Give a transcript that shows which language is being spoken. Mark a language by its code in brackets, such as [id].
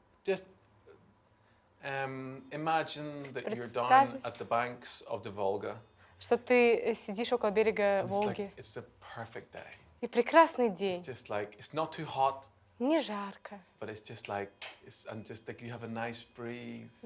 [en] Just imagine that you're down at the banks of the Volga. [ru] Что ты сидишь около берега Волги. [en] It's a perfect day. [ru] И прекрасный день. [en] It's just like it's not too hot. [ru] Не жарко. [en] But it's just like you have a nice breeze.